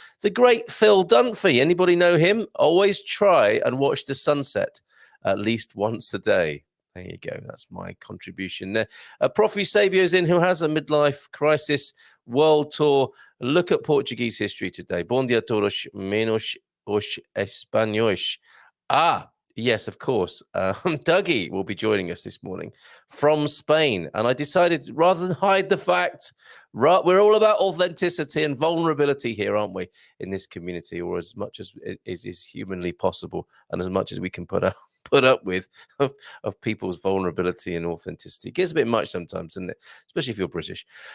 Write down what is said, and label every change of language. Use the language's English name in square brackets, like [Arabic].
[English] The great Phil Dunphy. Anybody know him? Always try and watch the sunset at least once a day. There you go. That's my contribution there. Profi Sabio's in, who has a midlife crisis world tour. Look at Portuguese history today. [Portuguese] Bom dia todos, menos os espanhóis. [English] Yes, of course. Dougie will be joining us this morning from Spain. And I decided, rather than hide the fact, we're all about authenticity and vulnerability here, aren't we, in this community, or as much as is humanly possible and as much as we can put up with of people's vulnerability and authenticity. It gets a bit much sometimes, doesn't it? Especially if you're British.